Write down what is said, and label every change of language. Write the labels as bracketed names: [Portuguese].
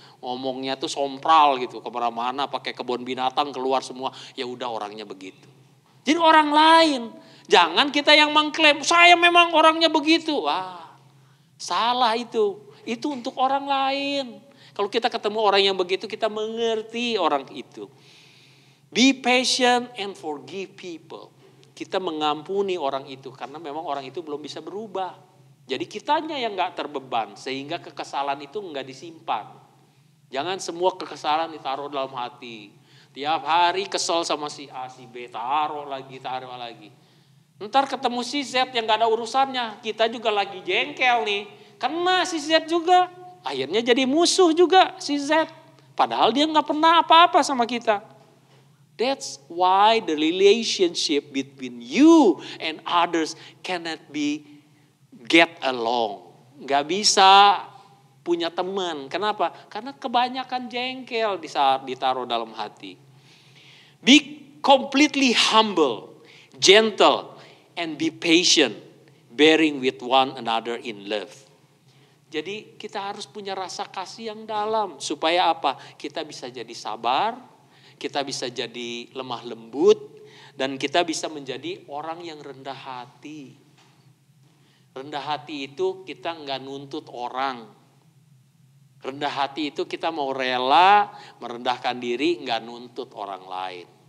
[Indonesian] Ngomongnya tuh sompral gitu, kemana-mana pakai kebun binatang keluar semua. Ya udah orangnya begitu. Jadi orang lain. Jangan kita yang mengklaim, saya memang orangnya begitu. Salah itu. Itu untuk orang lain. Kalau kita ketemu orang yang begitu, kita mengerti orang itu. [English] Be patient and forgive people. [Indonesian] Kita mengampuni orang itu karena memang orang itu belum bisa berubah. Jadi kitanya yang gak terbeban sehingga kekesalan itu gak disimpan. Jangan semua kekesalan ditaruh dalam hati. Tiap hari kesel sama si A, si B, taruh lagi. Ntar ketemu si Z yang gak ada urusannya. Kita juga lagi jengkel nih. Kena si Z juga. Akhirnya jadi musuh juga si Z. Padahal dia nggak pernah apa-apa sama kita. [English] That's why the relationship between you and others cannot be get along. [Indonesian] Nggak bisa punya teman. Kenapa? Karena kebanyakan jengkel di saat ditaruh dalam hati. [English] Be completely humble, gentle, and be patient, bearing with one another in love. [Indonesian] Jadi kita harus punya rasa kasih yang dalam. Supaya apa? Kita bisa jadi sabar, kita bisa jadi lemah lembut, dan kita bisa menjadi orang yang rendah hati. Rendah hati itu kita nggak nuntut orang. Rendah hati itu kita mau rela merendahkan diri, nggak nuntut orang lain.